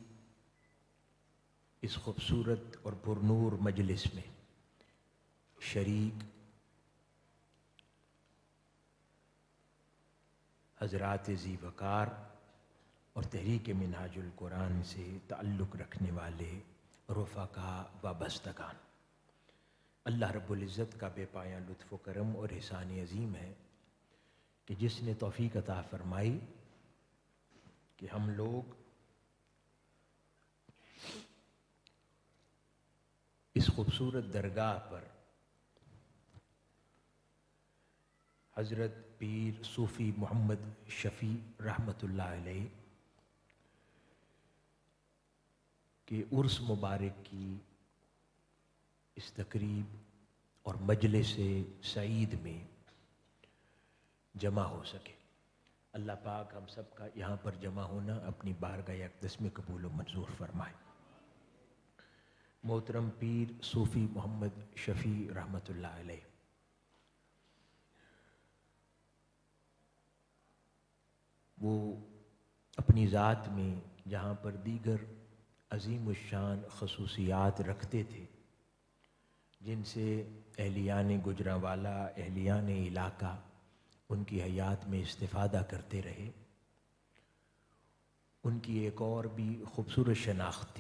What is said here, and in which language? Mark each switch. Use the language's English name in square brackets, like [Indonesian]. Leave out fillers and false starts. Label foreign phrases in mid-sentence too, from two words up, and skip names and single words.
[Urdu] اس خوبصورت اور پرنور مجلس میں شریک حضرات ذی وقار اور تحریک منہاج القرآن سے تعلق رکھنے والے رفقاء وابستگان، اللہ رب العزت کا بے پایاں لطف و کرم اور احسان عظیم ہے کہ جس نے توفیق عطا فرمائی کہ ہم لوگ اس خوبصورت درگاہ پر حضرت پیر صوفی محمد شفیع رحمۃ اللہ علیہ کے عرس مبارک کی اس تقریب اور مجلس سعید میں جمع ہو سکے. اللہ پاک ہم سب کا یہاں پر جمع ہونا اپنی بارگاہ اقدس میں قبول و منظور فرمائے. محترم پیر صوفی محمد شفیع رحمۃ اللہ علیہ وہ اپنی ذات میں جہاں پر دیگر عظیم الشان خصوصیات رکھتے تھے، جن سے اہلیان گوجرانوالہ اہلیان علاقہ ان کی حیات میں استفادہ کرتے رہے، ان کی ایک اور بھی خوبصورت شناخت تھی.